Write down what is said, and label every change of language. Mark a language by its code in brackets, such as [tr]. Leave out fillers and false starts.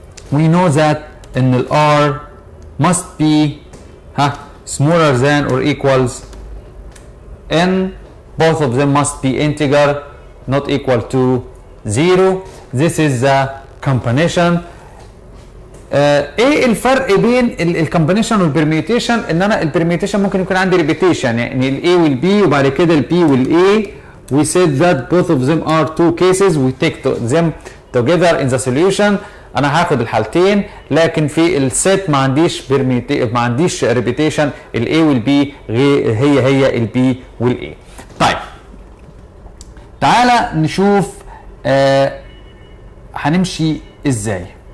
[en] We know that in the R must be smaller than or equals N. Both of them must be integer, not equal to 0. This is the combination. [ar] ايه الفرق بين الكومبينيشن والبرميوتيشن؟ ان انا البرميوتيشن ممكن يكون عندي ريبيتيشن، يعني ال A وال B وبعد كده ال B وال A. [en] We said that both of them are two cases. We take them together in the solution. [ar] انا هاخد الحالتين، لكن في السيت ما عنديش ريبيتيشن. ال A وال B هي ال B وال A. طيب تعالى نشوف هنمشي ازاي.